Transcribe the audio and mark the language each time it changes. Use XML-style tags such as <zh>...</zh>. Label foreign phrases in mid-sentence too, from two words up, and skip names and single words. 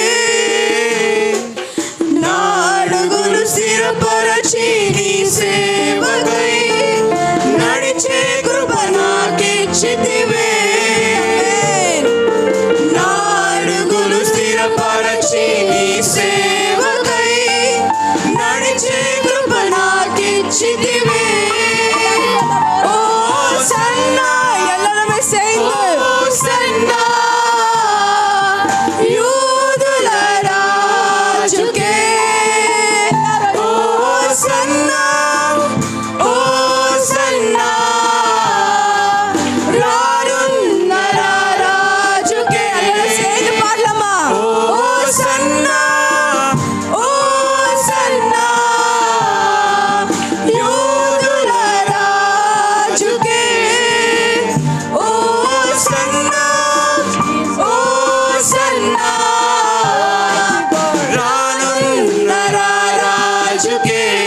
<te>నా అడుగులు స్థిరపరచి నీ సేవకై నడిచే కృప నాకిచ్చితివే నా అడుగులు స్థిరపరచి నీ సేవకై నడిచే కృప నాకిచ్చితివే ఓ సన్నా</te> <ta>எல்லாருமே சேர்ந்து</ta> <te>ఓ సన్నా యూదుల రాజుకే ఓ సన్నా ఓ సన్నా రానున్న రాజుకే</te> <ta>சேர்ந்து பாடலாமா</ta> <te>ఓ సన్నా ఓ సన్నా యూదుల రాజుకే ఓ సన్నా ఓ సన్నా రానున్న రాజుకే</te>